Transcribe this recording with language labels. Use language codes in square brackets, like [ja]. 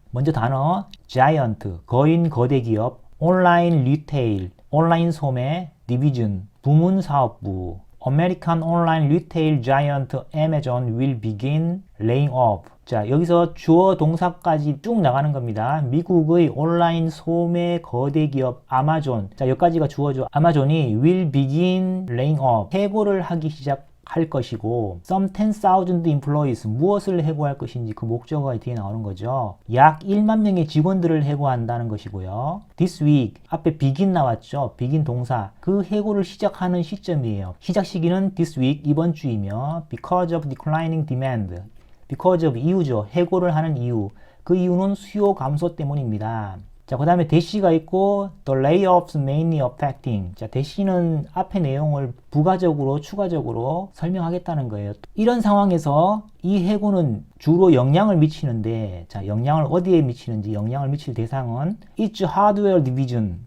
[ko] 먼저 단어 giant 거인 거대 기업, 온라인 리테일 온라인 소매, 디비전 부문 사업부, [en] American online retail giant Amazon will begin laying off. [ko] 자, 여기서 주어 동사까지 쭉 나가는 겁니다. 미국의 온라인 소매 거대 기업 아마존. 자, 여기까지가 주어죠. [en] 아마존이 will begin laying off. [ko] 해고를 하기 시작할 것이고 [en] some 10,000 employees. [ko] 무엇을 해고할 것인지 그 목적어가 뒤에 나오는 거죠. 약 1만 명의 직원들을 해고한다는 것이고요. [en] This week. [ko] 앞에 begin 나왔죠. begin 동사. 그 해고를 시작하는 시점이에요. 시작 시기는 [en] this week. [ko] 이번 주이며 [en] because of declining demand. [ko] because of 이유죠. 해고를 하는 이유. 그 이유는 수요 감소 때문입니다. 자, 그 다음에 대시가 있고 [en] the layoffs mainly affecting. [ko] 자, 대시는 앞의 내용을 부가적으로 추가적으로 설명하겠다는 거예요. 이런 상황에서 이 해고는 주로 영향을 미치는데, 자, 영향을 어디에 미치는지, 영향을 미칠 대상은 [en] its hardware division.